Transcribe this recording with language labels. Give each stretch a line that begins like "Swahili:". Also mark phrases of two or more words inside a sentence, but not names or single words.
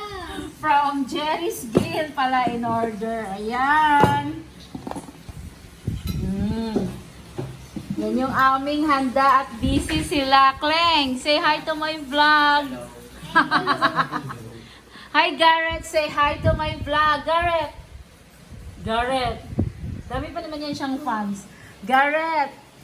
English: From Jerry's Grill pala in order.
Filipino: Ayan. Yan yung aming handa at busy sila.
English: Kleng, say hi to my vlog. Hi Garrett, say hi to my vlog. Garrett.
Filipino: Dami pa naman yan siyang fans. Garrett.